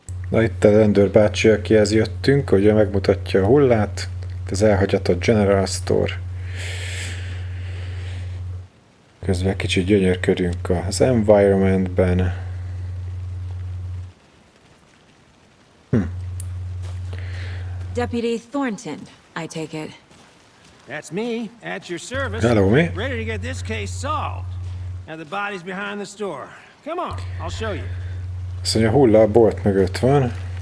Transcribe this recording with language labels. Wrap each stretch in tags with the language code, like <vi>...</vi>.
<hu>Na itt a rendőr bácsi, akihez jöttünk, ugye megmutatja a hullát. Itt az elhagyatott General Store. Közben kicsit gyönyörködünk az environmentben.</hu> <en>Deputy Thornton, I take it. That's me, at your service. Hello, me. Ready to get this case solved. Now the body's behind the store. Come on, I'll show you.</en> <hu>Azt mondja, hulla a bolt mögött van.</hu>